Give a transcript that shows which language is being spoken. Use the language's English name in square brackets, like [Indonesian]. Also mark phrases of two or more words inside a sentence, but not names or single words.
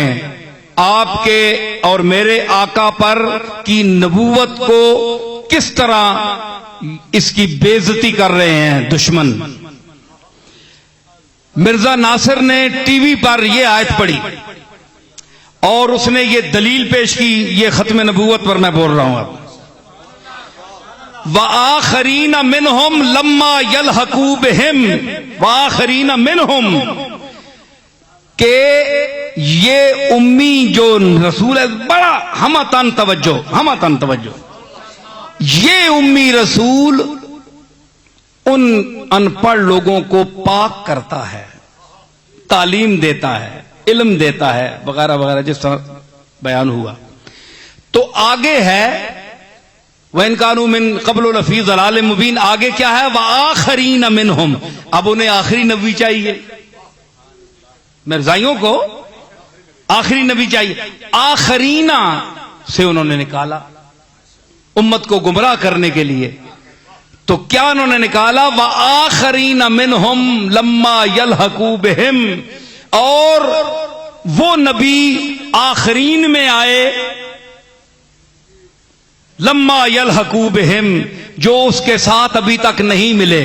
[Urdu] آپ کے اور میرے آقا پر کی نبوت کو کس طرح اس کی بے عزتی کر رہے ہیں دشمن. مرزا ناصر نے ٹی وی پر یہ آیت پڑھی اور اس نے یہ دلیل پیش کی، یہ ختم نبوت پر میں بول رہا ہوں اب. [Arabic] وآخرين منهم لما يلحقوا بهم، وآخرين منهم, [Urdu] کہ یہ امی جو رسول ہے، بڑا ہمہ تن توجہ، یہ امی رسول ان ان پڑھ لوگوں کو پاک کرتا ہے، تعلیم دیتا ہے، علم دیتا ہے، وغیرہ وغیرہ جس طرح بیان ہوا. تو آگے ہے [Arabic] وإن كانوا من قبل لفي ضلال مبين, [Urdu] آگے کیا ہے, [Arabic] وآخرين منهم. [Urdu] اب انہیں آخری نبی چاہیے، مرزائیوں کو آخری نبی چاہیے. آخرینا سے انہوں نے نکالا امت کو گمراہ کرنے کے لیے. تو کیا انہوں نے نکالا, [Arabic] وآخرين منهم لما يلحقوا بهم, [Urdu] اور وہ نبی آخرین میں آئے, [Arabic] لما يلحقوا بهم, [Urdu] جو اس کے ساتھ ابھی تک نہیں ملے.